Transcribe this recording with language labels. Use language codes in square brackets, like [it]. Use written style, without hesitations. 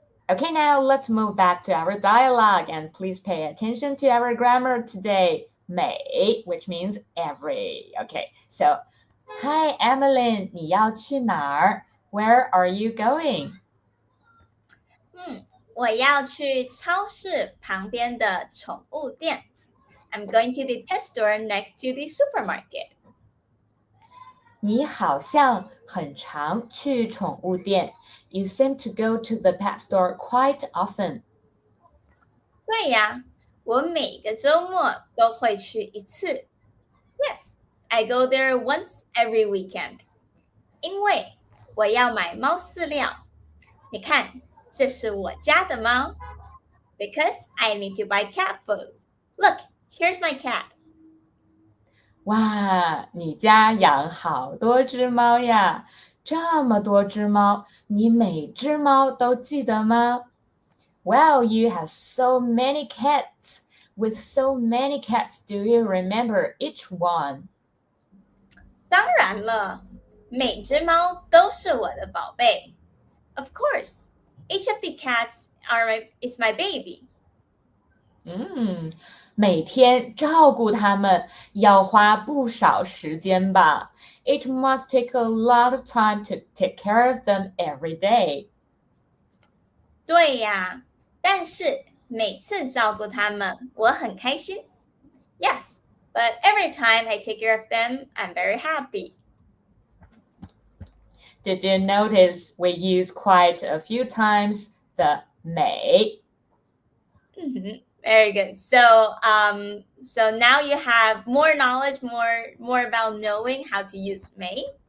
[en] Okay, now let's move back to our dialogue and please pay attention to our grammar today. 美, which means every. Okay, so hi Emily, [zh] 你要去哪儿? [en] Where are you going? [zh] 我要去超市旁边的宠物店。 [en] I'm going to the pet store next to the supermarket. [zh] 你好像很常去宠物店. [en] You seem to go to the pet store quite often. [zh] 对呀，我每个周末都会去一次。 [en] Yes, I go there once every weekend. [zh] 因为我要买猫饲料。你看，这是我家的猫。 [en] Because I need to buy cat food. Look, here's my cat. [zh] 哇，你家养好多只猫呀！这么多只猫，你每只猫都记得吗？ [en] Well, you have so many cats. With so many cats, do you remember each one? [zh] 当然了，每只猫都是我的宝贝。 [en] Of course, each of the cats is my baby. [zh] 每天照顾它们要花不少时间吧？ [en] It must take a lot of time to take care of them every day. [zh] 对呀，但是每次照顾它们，我很开心。 [en] Yes, but every time I take care of them, I'm very happy. Did you notice we use quite a few times the 美? Very good. So now you have more knowledge, more about knowing how to use may.